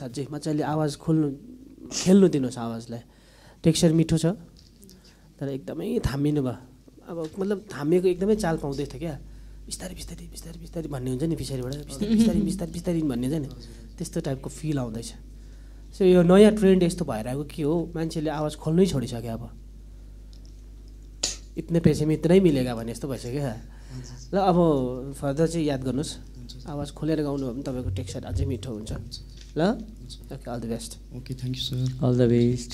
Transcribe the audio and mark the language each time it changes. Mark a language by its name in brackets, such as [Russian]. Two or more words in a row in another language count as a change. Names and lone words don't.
[Nepali] अझै मजाले आवाज खेल्नु दिनुहोस् आवाजलाई टेक्स्चर मिठो छ तर एकदमै थामिनु भयो अब मतलब थामिएको एकदमै चाल पाउँदै थियो क्या बिस्तारै बिस्तारै बिस्तारै बिस्तारै भन्ने हुन्छ नि पछाडिबाट बिस्तारै बिस्तारै बिस्तारै बिस्तारै भन्ने हुन्छ नि त्यस्तो टाइपको फिल आउँदैछ सो यो नयाँ ट्रेन्ड यस्तो भएर आएको के हो मान्छेले आवाज खोल्नै छोडिसक्यो अब [Hindi] इतने पैसे में इतना ही मिलेगा [Nepali] भने जस्तो भइसक्यो ल अब फर्दर चाहिँ याद गर्नुहोस् आवाज खोलेर गाउनु हो भने तपाईँको टेक्स्चर अझै मिठो हुन्छ ल [English] okay all the best okay thank you sir all the best